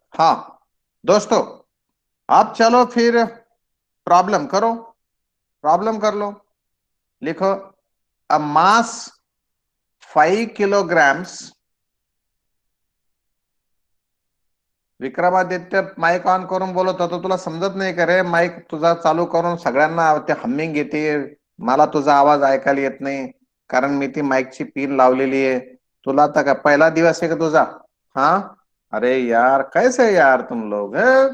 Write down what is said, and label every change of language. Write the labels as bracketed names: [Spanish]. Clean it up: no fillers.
[Hindi] हाँ दोस्तों, आप चलो फिर प्रॉब्लम कर लो. [English] लिखो, a mass 5 kilograms. [Marathi] विक्रमादित्य माईक ऑन करून बोलत होतो, तुला समजत नाही का रे? माईक तुझा चालू करून सगळ्यांना ते हमिंग येते, मला तुझा आवाज ऐकायला येत नाही, कारण मी ती माईकची पिन लावलेली आहे. तुला आता का पहिला दिवस आहे का तुझा? [Hindi] हाँ, अरे यार कैसे यार तुम लोग है?